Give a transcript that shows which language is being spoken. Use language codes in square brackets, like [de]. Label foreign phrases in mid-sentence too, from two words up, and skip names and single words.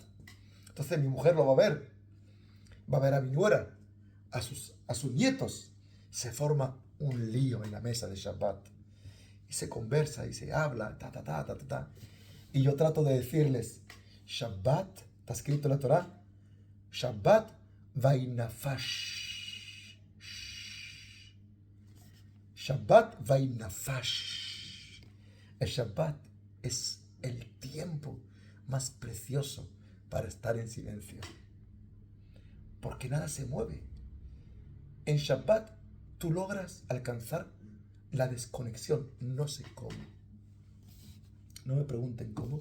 [es] Entonces mi mujer lo va a ver. Va a ver a mi nuera, a sus nietos. Se forma un lío en la mesa de Shabbat. Y se conversa y se habla, ta, ta, ta, ta, ta, ta. Y yo trato de decirles, Shabbat, está escrito en la Torah, [he] שבת וינפש. שבת וינפש. [es] El Shabbat es el tiempo más precioso para estar en silencio. Porque nada se mueve. En Shabbat tú logras alcanzar la desconexión. No sé cómo. No me pregunten cómo.